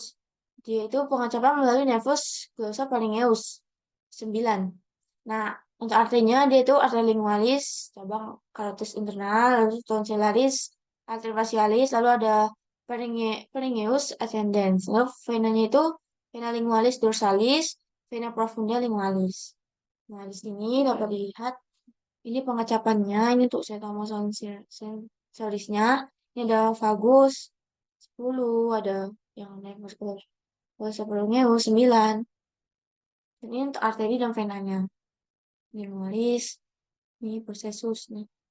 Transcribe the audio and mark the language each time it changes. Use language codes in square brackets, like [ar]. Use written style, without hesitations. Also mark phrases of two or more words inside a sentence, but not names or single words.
[id] Dia itu pengecapan melalui nervus glossopharyngeus 9. Nah, untuk artinya dia itu arteri lingualis, cabang carotis internal, lalu tonsillaris, arteri facialis, lalu ada pharyngeus ascendens. Lalu venanya itu vena lingualis dorsalis, vena profunda lingualis. Nah, di sini dapat dilihat ini pengecapannya, ini untuk sensorisnya. Ini ada vagus 10, ada yang nervus glossopharyngeus 9. Ini untuk arteri dan venanya. Lingualis, ini processus nih.